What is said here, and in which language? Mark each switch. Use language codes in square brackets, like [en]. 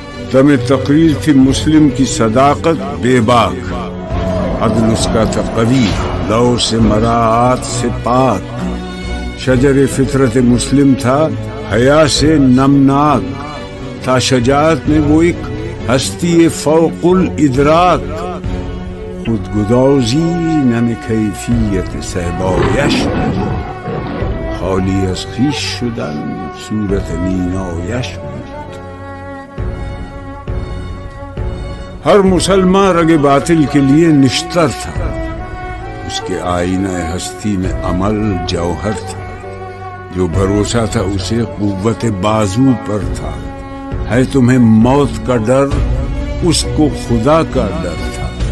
[ur] تمہیں تقریر تھی مسلم کی صداقت بے باک، عدل اس کا تھا قوی، لو سے مراعات سے پاک. شجر فطرت مسلم تھا حیا سے نمناک، تھا شجاعت میں وہ ایک ہستی فوق الادراک. [fa] خود گدازی نم کیفیت صحبایش بود، خالی از خویش شدن صورت مینایش بود. [ur] ہر مسلمان رگ باطل کے لیے نشتر تھا، اس کے آئینہ ہستی میں عمل جوہر تھا. جو بھروسہ تھا اسے قوت بازو پر تھا. ہے تمہیں موت کا ڈر، اس کو خدا کا ڈر تھا.